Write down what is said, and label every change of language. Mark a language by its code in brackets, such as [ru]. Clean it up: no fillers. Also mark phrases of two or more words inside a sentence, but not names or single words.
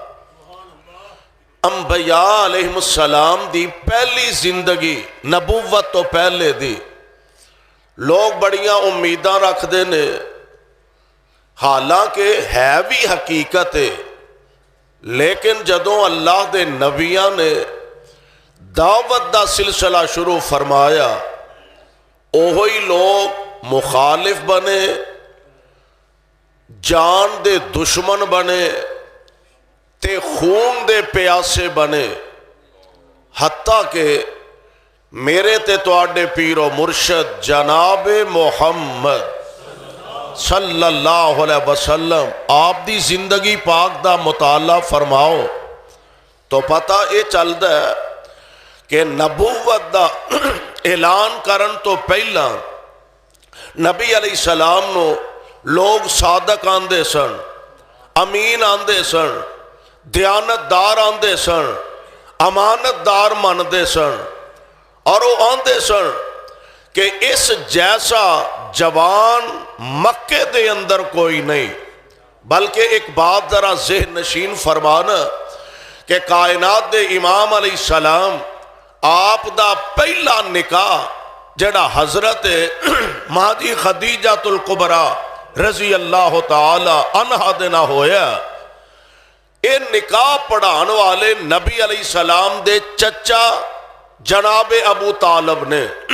[pa] انبیاء [ar] علیہ السلام [pa] دی پہلی زندگی نبوت تو پہلے دی لوگ بڑیاں امیداں رکھ دے نے، حالانکہ ہے بھی حقیقت ہے، لیکن جدوں اللہ دے نبیاں نے دعوت دا سلسلہ شروع فرمایا، اوہی لوگ مخالف بنے، جان دے دشمن بنے تے خون دے پیاسے بنے، حتیٰ کہ میرے تے تواڈے پیر و مرشد جناب محمد [ar] صلی اللہ علیہ وسلم [pa] آپ دی زندگی پاک دا مطالعہ فرماؤ تو پتہ [ur] یہ چلتا ہے کہ [pa] نبوت دا اعلان کرن تو پہلا نبی [ar] علیہ السلام [pa] نو لوگ صادق آندے سن، امین آندے سن، دیانت دار آندے سن، امانت دار مندے سن، اور وہ آندے سن کہ اس جیسا جوان مکے دے اندر کوئی نہیں۔ بلکہ ایک بات ذرا ذہن نشین فرمانا کہ کائنات دے امام [ar] علیہ السلام [pa] آپ دا پہلا نکاح جڑا حضرت مہدی خدیجۃ الکبریٰ [ar] رضی اللہ تعالی عنہا [pa] دے نہ ہویا، یہ نکاح پڑھان والے نبی [ar] علیہ السلام [pa] دے چچا جناب ابو طالب نے